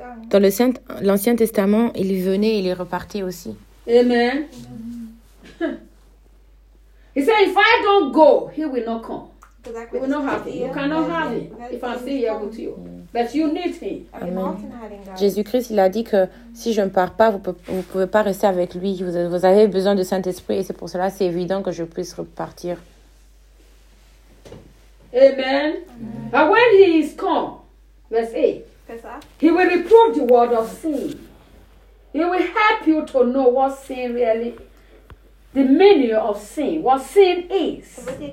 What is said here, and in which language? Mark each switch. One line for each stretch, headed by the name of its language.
French: Dans l'Ancien Testament, il venait et il repartait aussi. Amen.
English: He said, if I don't go, he will not come. He will not have him. You cannot have him if I'm still here with you. But you need him. Amen.
French: Jésus-Christ, il a dit que si je ne pars pas, vous ne pouvez pas rester avec lui. Vous avez besoin du Saint-Esprit. Et c'est pour cela, c'est évident que je puisse repartir. Amen.
English: And when he is come, verse 8, he will reprove the world of sin. He will help you to know what sin really is. The meaning of sin, what sin is.